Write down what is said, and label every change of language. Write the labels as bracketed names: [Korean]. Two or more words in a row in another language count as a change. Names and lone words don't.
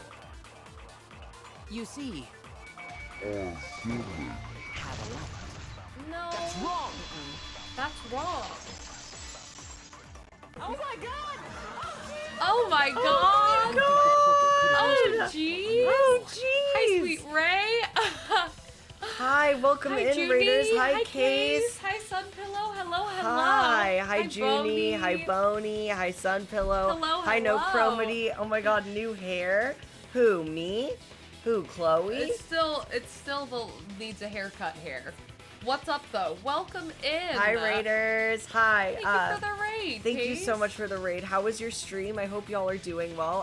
[English] You see, had a light. No. That's wrong! That's wrong. Oh my god! Oh my god! Oh my god! Oh jeez! Oh jeez! Hi, sweet Ray! Hi, welcome Hi, in, Junie. Raiders. Hi, Hi, Case. Hi, Sunpillow. Hello, hello. Hi. Hi, Junie. Boney. Hi, Boney. Hi, Sunpillow. Hello, Hi, No hello. Chromity. Oh my god, new hair. Who, me? Who, Chloe? It's still needs a haircut hair. What's up though? Welcome in. Hi, Raiders. Hi. Thank you for the raid. Thank you so Case. much for the raid. How was your stream? I hope y'all are doing well.